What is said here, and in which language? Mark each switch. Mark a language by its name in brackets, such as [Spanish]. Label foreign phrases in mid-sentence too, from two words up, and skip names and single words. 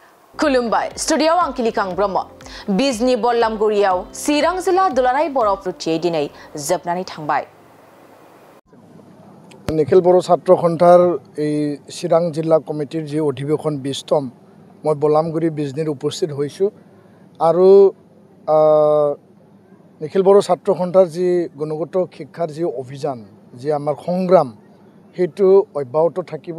[Bodo] खुलुमबाय स्टुडियाव आं किलिकां ब्रह्म बिजनी बल्लामगुरियाव चिरां जिल्ला दुलाराय बर' आफादथियै दिनै जोबनानै थांबाय। [Assamese] निखिल बर' छात्र सन्थार এই চিৰাং জিলা কমিটিৰ যি অধিৱেশন 20তম মই বল্লামগুৰি বিজনীৰ উপস্থিত হৈছোঁ আৰু নিখিল বৰ' ছাত্ৰ সন্থাৰ যি গুণগত শিক্ষাৰ যি অভিযান যি আমাৰ সংগ্ৰাম সেইটো অব্যাহত থাকিব।